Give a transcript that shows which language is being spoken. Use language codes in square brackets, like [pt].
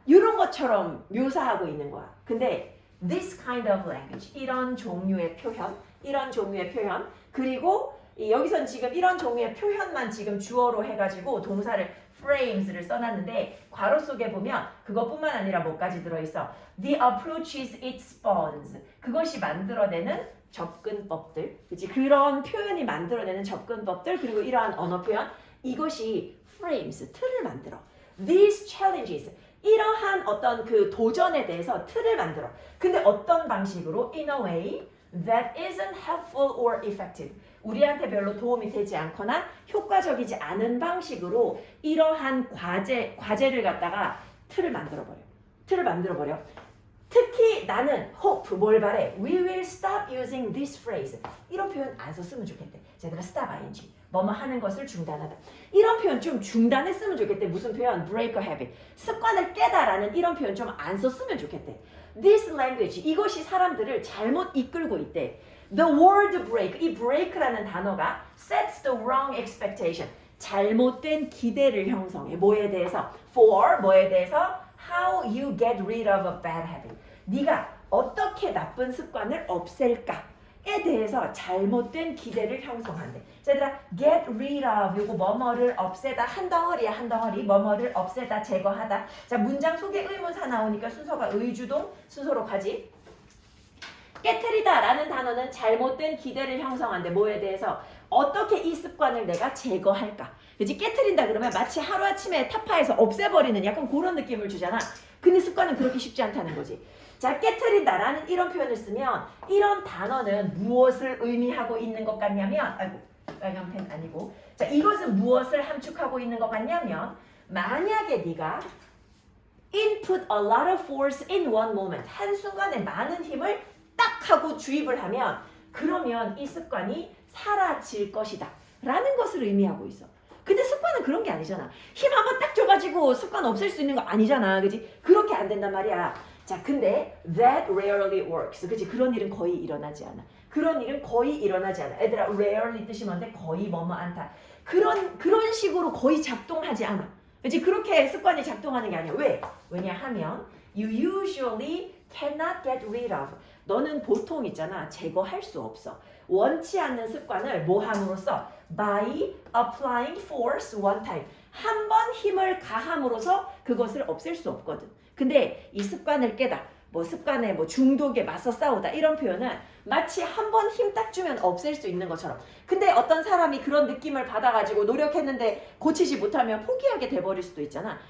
[ko] 이런 것처럼 묘사하고 있는 거야. 근데 [en] this kind of language, [ko] 이런 종류의 표현, 그리고 여기선 지금 이런 종류의 표현만 지금 주어로 해가지고 동사를 frames를 써놨는데 괄호 속에 보면 그것뿐만 아니라 뭐까지 들어있어? [en] The approaches it spawns. [ko] 그것이 만들어내는 접근법들. 그치? 그런 표현이 만들어내는 접근법들 그리고 이러한 언어 표현 이것이 frames, 틀을 만들어. [en] These challenges. [ko] 이러한 어떤 그 도전에 대해서 틀을 만들어. 근데 어떤 방식으로? [en] In a way that isn't helpful or effective. [ko] 우리한테 별로 도움이 되지 않거나 효과적이지 않은 방식으로 이러한 과제를 갖다가 틀을 만들어버려. 특히 나는 hope, 뭘 바래? [en] We will stop using this phrase. [ko] 이런 표현 안 썼으면 좋겠대. 얘들아, stop ing. 뭐뭐 하는 것을 중단하다. 이런 표현 좀 중단했으면 좋겠대. 무슨 표현? [en] break a habit. [ko] 습관을 깨다라는 이런 표현 좀 안 썼으면 좋겠대. [en] This language, [ko] 이것이 사람들을 잘못 이끌고 있대. [en] The word break, [ko] 이 break라는 단어가 [en] sets the wrong expectation. [ko] 잘못된 기대를 형성해. 뭐에 대해서? For, 뭐에 대해서? [en] How you get rid of a bad habit. [ko] 네가 어떻게 나쁜 습관을 없앨까? 대해서 잘못된 기대를 형성한대. 자, 얘들아, get rid of 요거 뭐뭐를 없애다 한 덩어리야 한 덩어리 뭐뭐를 없애다 제거하다. 자, 문장 속에 의문사 나오니까 순서가 의주동 순서로 가지. 깨트리다 라는 단어는 잘못된 기대를 형성한대. 뭐에 대해서? 어떻게 이 습관을 내가 제거할까? 그치? 깨트린다 그러면 마치 하루아침에 타파해서 없애버리는 약간 그런 느낌을 주잖아. 근데 습관은 그렇게 쉽지 않다는 거지. 자, 깨트린다 라는 이런 표현을 쓰면 이런 단어는 무엇을 의미하고 있는 것 같냐면 아이고 빨간 펜 아니고 자, 이것은 무엇을 함축하고 있는 것 같냐면 만약에 네가 [en] input a lot of force in one moment [ko] 한순간에 많은 힘을 딱 하고 주입을 하면 그러면 이 습관이 사라질 것이다 라는 것을 의미하고 있어. 근데 습관은 그런 게 아니잖아. 힘 한번 딱 줘가지고 습관 없앨 수 있는 거 아니잖아. 그지? 그렇게 안 된단 말이야. 자, 근데 [en] that rarely works. [ko] 그치? 그런 일은 거의 일어나지 않아. 그런 일은 거의 일어나지 않아. 얘들아, rarely 뜻이 뭔데? 거의 뭐뭐 않다. 그런 식으로 거의 작동하지 않아. 그치? 그렇게 습관이 작동하는 게 아니야. 왜? [en] 왜냐하면 you usually cannot get rid of. [ko] 너는 보통 있잖아. 제거할 수 없어. 원치 않는 습관을 뭐 함으로써? [en] by applying force one time. [ko] 한 번 힘을 가함으로써 그것을 없앨 수 없거든. 근데 이 습관을 깨다, 뭐 습관에 뭐 중독에 맞서 싸우다 이런 표현은 마치 한 번 힘 딱 주면 없앨 수 있는 것처럼. 근데 어떤 사람이 그런 느낌을 받아가지고 노력했는데 고치지 못하면 포기하게 돼버릴 수도 있잖아.